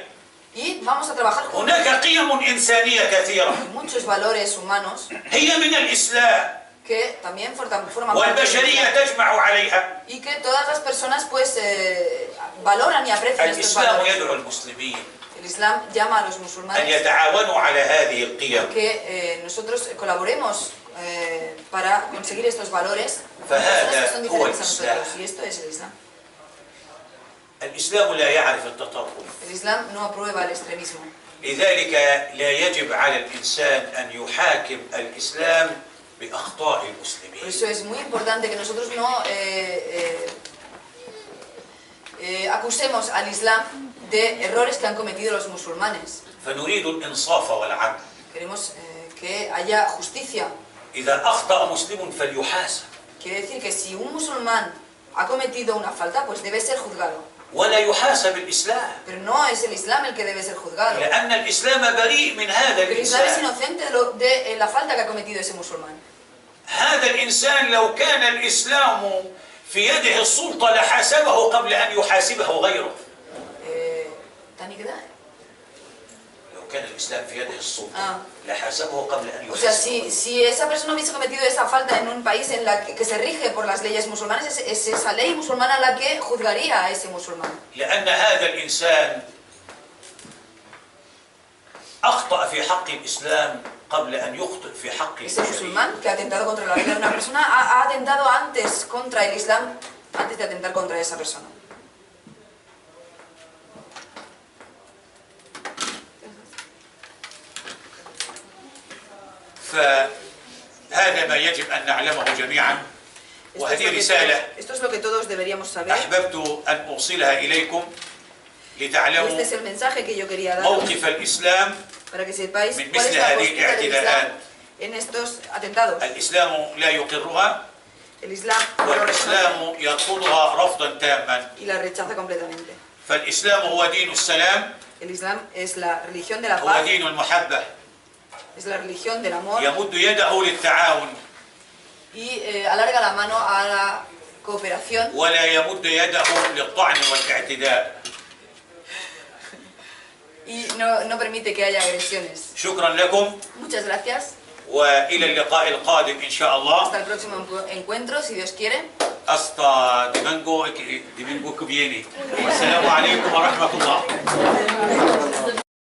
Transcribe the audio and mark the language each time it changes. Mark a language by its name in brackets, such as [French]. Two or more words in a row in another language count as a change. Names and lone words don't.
[Spanish] y vamos a trabajar juntos. [Arabic] هناك قيم إنسانية كثيرة [Spanish] Hay muchos valores humanos [Arabic] هي من الإسلام [Spanish] que también forman parte del [Arabic] والبشرية [Spanish] Islam [Arabic] تجمع عليها. [Spanish] y que todas las personas pues valoran y aprecian estos [Arabic] الإسلام [Spanish] valores. [Arabic] يدعو المسلمين [Spanish] El Islam llama a los [Arabic] أن [Spanish] musulmanes [Arabic] يتعاونوا على هذه القيم [Spanish] que nosotros colaboremos para conseguir estos valores, personas que son diferentes a nosotros. Y esto es el Islam. [Arabic] الإسلام لا يعرف التطرف. [Spanish] El Islam no aprueba el extremismo. [Arabic] لذلك لا يجب على الإنسان أن يحاكم الإسلام بأخطاء [Spanish] Por [Arabic] المسلمين. [Spanish] eso es muy importante que nosotros no acusemos al Islam de errores que han cometido los musulmanes. [Arabic] فنريد الإنصاف والعدل. [Spanish] Queremos que haya justicia. [Arabic] إذا أخطأ مسلم فليحاسب. [Spanish] Quiere decir que si un musulmán ha cometido una falta, pues debe ser juzgado. [Arabic] ولا يحاسب الإسلام. [Spanish] Pero no es el Islam el que debe ser juzgado. [Arabic] لأن الإسلام بريء من هذا [Spanish] El Islam es [Arabic] الإنسان. [Spanish] inocente de la falta que ha cometido ese musulmán. [Arabic] هذا الإنسان لو كان الإسلام في يده السلطة لحاسبه قبل أن يحاسبه غيره. [Spanish] ¿Tani qué da? [Arabic] لو كان الإسلام في يده السلطة لحاسبه قبل أن [Spanish] O sea, [Arabic] يحاسبه. [Spanish] si esa persona hubiese cometido esa falta en un país en la que se rige por las leyes musulmanas, es esa ley musulmana la que juzgaría a ese musulmán. [Arabic] لأن هذا الإنسان أخطأ في حق الإسلام قبل أن يخطئ في حق [Spanish] Ese [Arabic] البشرية. [Spanish] musulmán que ha atentado contra la vida de una persona ha atentado antes contra el Islam, antes de atentar contra esa persona. [Arabic] فهذا ما يجب أن نعلمه جميعا. وهذه رسالة [Spanish] Esto es lo que todos deberíamos saber. [Arabic] أحببت أن أوصلها إليكم [Spanish] Y [Arabic] لتعلموا [Spanish] este es el mensaje que yo quería dar [Arabic] موقف الإسلام [Spanish] para que sepáis [Arabic] من [Spanish] cuál es [Arabic] مثل [Spanish] la [Arabic] هذه [Spanish] postura del Islam [Arabic] الاعتداءات. [Spanish] en estos atentados. [Arabic] الإسلام لا يقرها [Spanish] El Islam no lo reconoce [Arabic] والإسلام يرفضها رفضا تاما. [Spanish] y la rechaza completamente. [Arabic] فالإسلام هو دين السلام، [Spanish] El Islam es la religión de la [Arabic] هو [Spanish] paz, [Arabic] دين المحبة، [Spanish] es la religión del amor [Arabic] يمد يده للتعاون [Spanish] y alarga la mano a la cooperación [Arabic] ولا يمد يده للطعن والاعتداء. [Spanish] y no permite que haya agresiones. [Arabic] شكرا لكم [Spanish] Muchas gracias. [Arabic] وإلى اللقاء القادم إن شاء الله. [Spanish] Hasta el próximo encuentro, si Dios quiere. hasta domingo que viene. [Arabic] والسلام عليكم ورحمة الله.